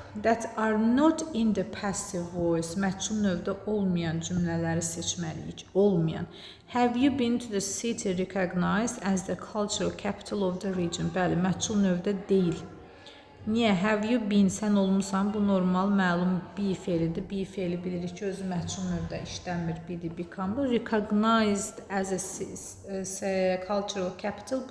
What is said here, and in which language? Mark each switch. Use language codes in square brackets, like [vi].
[en] That are not in the passive voice. [az] Məchul növdə olmayan cümlələri seçməliyik. Olmayan. [en] Have you been to the city recognized as the cultural capital of the region? [az] Bəli, məchul növdə deyil. Niyə? [en] Have you been? [az] Sən olmusan. Bu normal, məlum be feilidir. Be feili bilirik ki, özü məchul növdə işlənmir. Be-dir, become. [en] Recognized as a cultural capital.